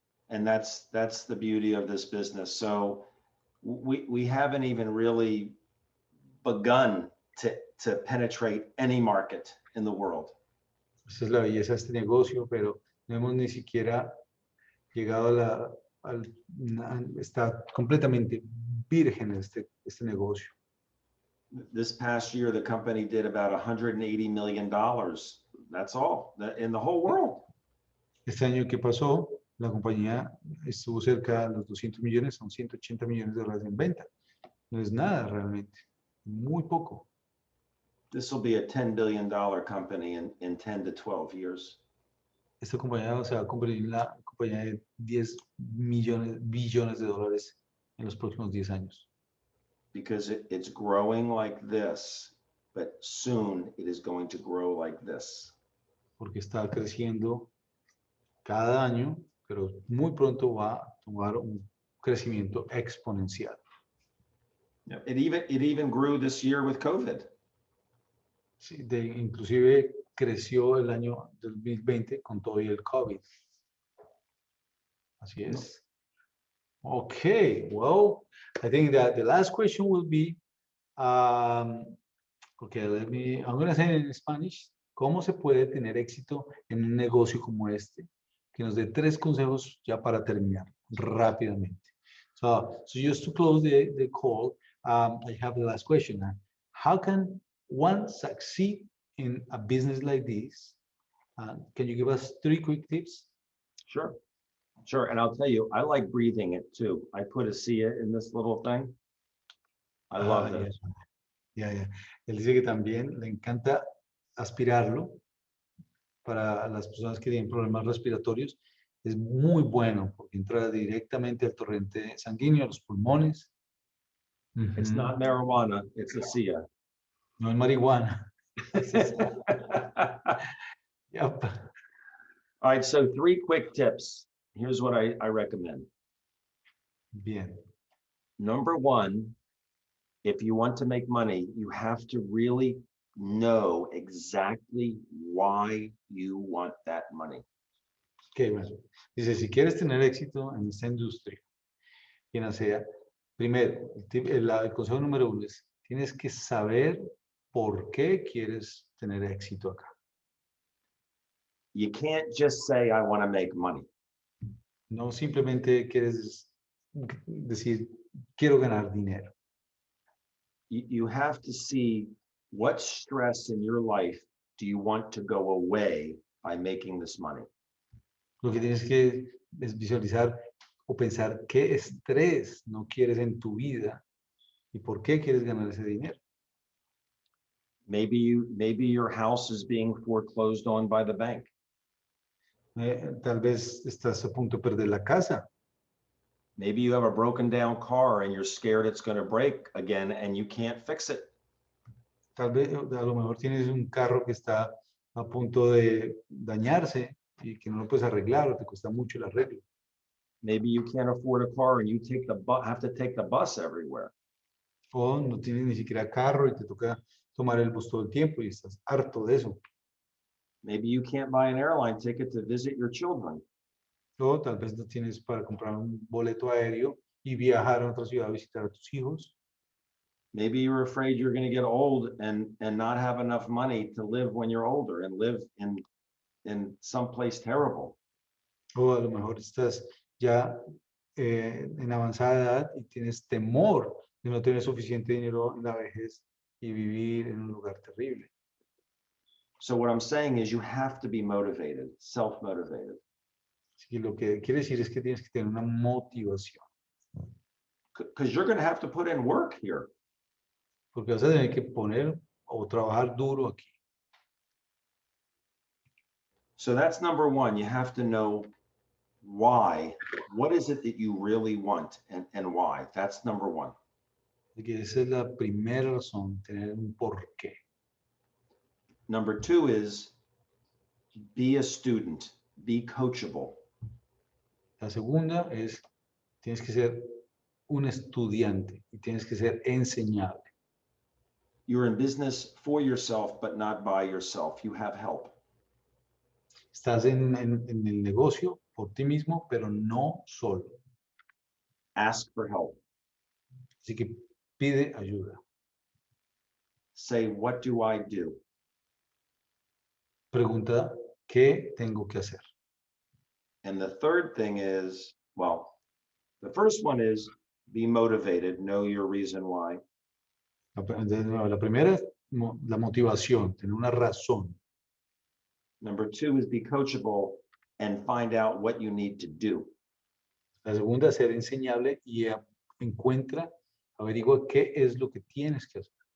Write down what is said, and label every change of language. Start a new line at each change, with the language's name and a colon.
English: And that's the beauty of this business. So we haven't even really begun to penetrate any market in the world.
Spanish: Esa es la belleza de este negocio, pero no hemos ni siquiera llegado está completamente virgen este negocio.
English: This past year, the company did about $180 million. That's all in the whole world.
Spanish: Este año que pasó, la compañía estuvo cerca de los 200 millones, son 180 millones de dólares en venta. No es nada realmente, muy poco.
English: This will be a $10 billion company in 10 to 12 years.
Spanish: Esta compañía se va a convertir en la compañía de 10 billones de dólares en los próximos 10 años.
English: Because it's growing like this but soon it is going to grow like this.
Spanish: porque está creciendo cada año, pero muy pronto va a tomar un crecimiento exponencial.
English: It even grew this year with COVID.
Spanish: Sí, inclusive creció el año 2020 con todo y el COVID. Así es.
English: Okay, well, I think that the last question will be, okay, I'm going to say it in Spanish.
Spanish: ¿Cómo se puede tener éxito en un negocio como este? Que nos dé 3 consejos ya para terminar rápidamente.
English: So just to close the call, I have the last question. How can one succeed in a business like this? Can you give us 3 quick tips? Sure. Sure. And I'll tell you, I like breathing it too. I put ASEA in this little thing. I love it. Yeah.
Spanish: Él dice que también le encanta aspirarlo para las personas que tienen problemas respiratorios. Es muy bueno porque entra directamente al torrente sanguíneo, a los pulmones.
English: It's not marijuana, it's ASEA.
Spanish: No es marihuana.
English: Yep. All right, so 3 quick tips. Here's what I recommend.
Spanish: Bien.
English: Number 1, if you want to make money, you have to really know exactly why you want that money.
Spanish: Okay, bueno. Dice, si quieres tener éxito en esta industria, en ASEA, primero, el consejo número 1 es, tienes que saber por qué quieres tener éxito acá.
English: You can't just say, I want to make money.
Spanish: No simplemente quieres decir, quiero ganar dinero.
English: You have to see what stress in your life do you want to go away by making this money.
Spanish: Lo que tienes que es visualizar o pensar qué estrés no quieres en tu vida y por qué quieres ganar ese dinero.
English: Maybe your house is being foreclosed on by the bank.
Spanish: Tal vez estás a punto de perder la casa.
English: Maybe you have a broken down car and you're scared it's going to break again and you can't fix it.
Spanish: Tal vez a lo mejor tienes un carro que está a punto de dañarse y que no lo puedes arreglar o te cuesta mucho el arreglo.
English: Maybe you can't afford a car and you have to take the bus everywhere.
Spanish: O no tienes ni siquiera carro y te toca tomar el bus todo el tiempo y estás harto de eso.
English: Maybe you can't buy an airline ticket to visit your children.
Spanish: O tal vez no tienes para comprar un boleto aéreo y viajar a otra ciudad a visitar a tus hijos.
English: Maybe you're afraid you're going to get old and not have enough money to live when you're older and live in some place terrible.
Spanish: O a lo mejor estás ya en avanzada edad y tienes temor de no tener suficiente dinero en la vejez y vivir en un lugar terrible.
English: So what I'm saying is you have to be motivated, self-motivated.
Spanish: Así que lo que quiere decir es que tienes que tener una motivación.
English: Because you're going to have to put in work here.
Spanish: Porque vas a tener que poner o trabajar duro aquí.
English: So that's number 1. You have to know why. What is it that you really want and why? That's number 1.
Spanish: Así que esa es la primera razón, tener un porqué.
English: Number 2 is be a student, be coachable.
Spanish: La segunda es, tienes que ser un estudiante y tienes que ser enseñable.
English: You're in business for yourself, but not by yourself. You have help.
Spanish: Estás en el negocio por ti mismo, pero no solo.
English: Ask for help.
Spanish: Así que pide ayuda.
English: Say, what do I do?
Spanish: Pregunta, ¿qué tengo que hacer?
English: And the third thing is, well, the first one is be motivated, know your reason why.
Spanish: La primera es la motivación, tener una razón.
English: Number 2 is be coachable and find out what you need to do.
Spanish: La segunda es ser enseñable y averigua qué es lo que tienes que hacer.